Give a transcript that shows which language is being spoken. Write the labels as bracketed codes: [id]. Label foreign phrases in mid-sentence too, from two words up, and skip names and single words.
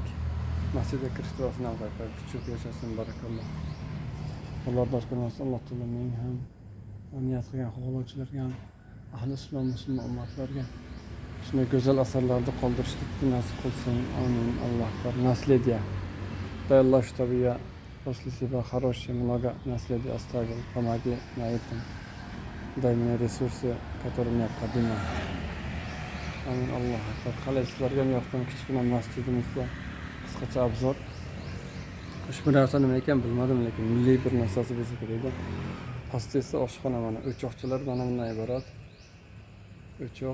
[uz] Masjidga kirish duosini ham qo'yibdi. Kuchuk yashasin barakalloh. Alloh barkamasi Alloh taolo men ham niyat qilgan xohlovchilarga ham ahli islom musulmon ummatlarga shunday go'zal asarlarni qoldirishlikni nasib qilsin. Amin. [ar] الله أكبر. [ru] Наследие. Дай Аллах, чтобы я после себя хорошее много наследия оставил. Помоги на этом. Дай мне ресурсы, которые необходимы. [uz] Amin. [ar] الله أكبر. [uz] Qalaysizlarga yoqdan kichkina masjidimizda qisqacha obzor. Ushbu narsa nima ekan bilmadim, lekin milliy bir narsasi bo'lsa kerak. Pastda esa oshxona mana. O'choqchilar mana bundan iborat. O'choq.